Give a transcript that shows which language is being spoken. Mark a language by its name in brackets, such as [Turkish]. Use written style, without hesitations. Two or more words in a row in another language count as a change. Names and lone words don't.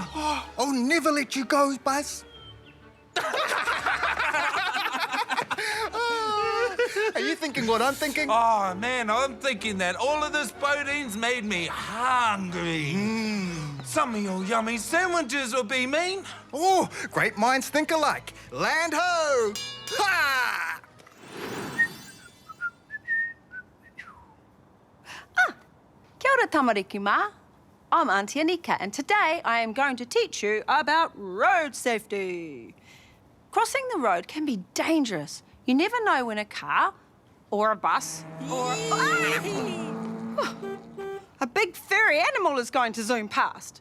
[English] I'll never let you go, Buzz. Are you thinking what I'm thinking? Oh, man, I'm thinking that all of this boating's made me hungry. Some of your yummy sandwiches will be mean. Oh, great minds think alike. Land ho! Ha! [Māori] Kia ora tamariki mā. [English] I'm Aunty Anika, and today I am going to teach you about road safety. Crossing the road can be dangerous. You never know when a car or a bus or a big furry animal is going to zoom past.